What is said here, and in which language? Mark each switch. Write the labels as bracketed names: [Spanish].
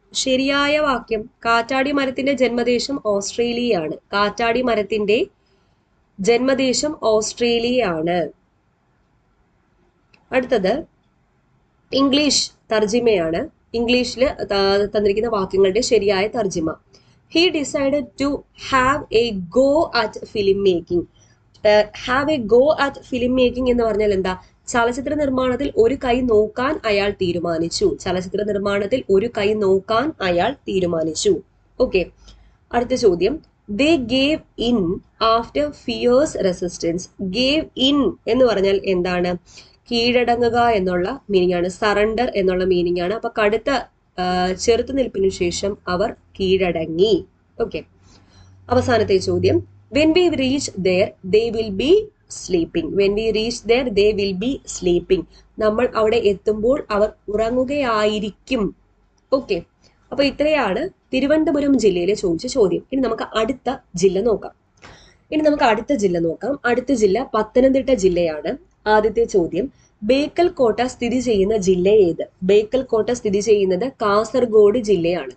[Malayalam] ശരിയായ വാക്യം കാറ്റാടി മരത്തിന്റെ ജന്മദേശം ഓസ്ട്രേലിയയാണ്. കാറ്റാടി മരത്തിന്റെ ജന്മദേശം ഓസ്ട്രേലിയയാണ്. അടുത്തത് ഇംഗ്ലീഷ് തർജിമയാണ്. ഇംഗ്ലീഷിൽ തന്നിരിക്കുന്ന വാക്യങ്ങളുടെ ശരിയായ തർജിമ. [English] He decided to have a go at film making. Have a go at film making [Malayalam] എന്ന് പറഞ്ഞാൽ എന്താ? ചലച്ചിത്ര നിർമ്മാണത്തിൽ ഒരു കൈ നോക്കാൻ അയാൾ തീരുമാനിച്ചു. ചലച്ചിത്ര നിർമ്മാണത്തിൽ ഒരു കൈ നോക്കാൻ അയാൾ തീരുമാനിച്ചു. ഓക്കെ, അടുത്ത ചോദ്യം. [English] They gave in after fierce resistance. [Malayalam] Gave in എന്ന് പറഞ്ഞാൽ എന്താണ്? കീഴടങ്ങുക എന്നുള്ള മീനിങ് ആണ്. സറണ്ടർ എന്നുള്ള മീനിങ് ആണ്. അപ്പൊ കടുത്ത ചെറുത്തുനിൽപ്പിനു ശേഷം അവർ കീഴടങ്ങി. ഓക്കെ, അവസാനത്തെ ചോദ്യം. [English] When we reach there, they will be sleeping. When we reach there, they will be sleeping. [Malayalam] നമ്മൾ അവിടെ എത്തുമ്പോൾ അവർ ഉറങ്ങുകയായിരിക്കും. ഓക്കെ, അപ്പൊ ഇത്രയാണ് തിരുവനന്തപുരം ജില്ലയിലെ ചോദിച്ച ചോദ്യം. ഇനി നമുക്ക് അടുത്ത ജില്ല നോക്കാം. അടുത്ത ജില്ല പത്തനംതിട്ട ജില്ലയാണ്. ആദ്യത്തെ ചോദ്യം. ബേക്കൽ കോട്ട സ്ഥിതി ചെയ്യുന്ന ജില്ല ഏത്? ബേക്കൽ കോട്ട സ്ഥിതി ചെയ്യുന്നത് കാസർഗോഡ് ജില്ലയാണ്.